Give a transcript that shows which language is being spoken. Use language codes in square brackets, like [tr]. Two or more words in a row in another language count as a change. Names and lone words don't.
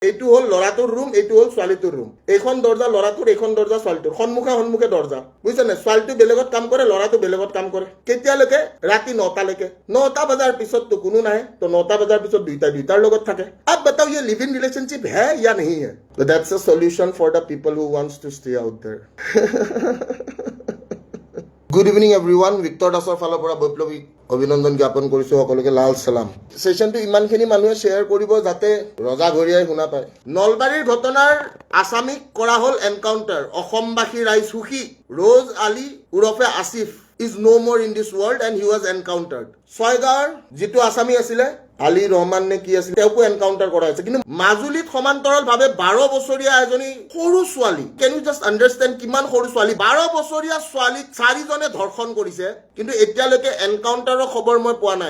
[as] এইটো হল লৰাটোৰ ৰুম, এইটো হল ছোৱালীটোৰ ৰুম। এইখন দৰ্জা লৰাটোৰ, এইখন দৰ্জা ছোৱালীটোৰ, সন্মুখে সন্মুখে দৰ্জা, বুজিছে নে? ছোৱালীটো বেলেগত কাম কৰে, লৰাটো বেলেগত কাম কৰে। কেতিয়ালৈকে? ৰাতি 9টালৈকে। 9টা বজাৰ পিছততো কোনো নাহে, তো 9টা বজাৰ পিছত দুইটাৰ লগত থাকে। [hi] अब बताओ ये लिव इन रिलेशनशिप है या नहीं है? [en] So that's a solution for the people who wants to stay out there. good evening everyone, [as] ভিক্টৰ দাসৰ ফালৰ পৰা বৈপ্লৱী অভিনন্দন জ্ঞাপন কৰিছো সকলোকে। লাল চালাম। সেশনটো ইমানখিনি মানুহে শ্বেয়াৰ কৰিব যাতে ৰজা ঘৰিয়াই শুনা পায়। নলবাৰীৰ ঘটনাৰ আসামিক কৰা হ'ল এনকাউণ্টাৰ। অসমবাসী ৰাইজ সুখী। [en] ৰ'জ আলী ওৰফে আসিফ is no more in this world and he was encountered. [as] ছয়গাঁৱৰ যিটো আসামী আছিলে আলী ৰহমান নে কি আছিল, তেওঁকো এনকাউণ্টাৰ কৰা হৈছে। কিন্তু মাজুলীত সমান্তৰালভাৱে 12 বছৰীয়া এজনী সৰু ছোৱালী, [en] can you just understand [as] কিমান সৰু ছোৱালী, 12 বছৰীয়া ছোৱালীক 4জনে ধৰ্ষণ কৰিছে, কিন্তু এতিয়ালৈকে এনকাউণ্টাৰৰ খবৰ মই পোৱা নাই।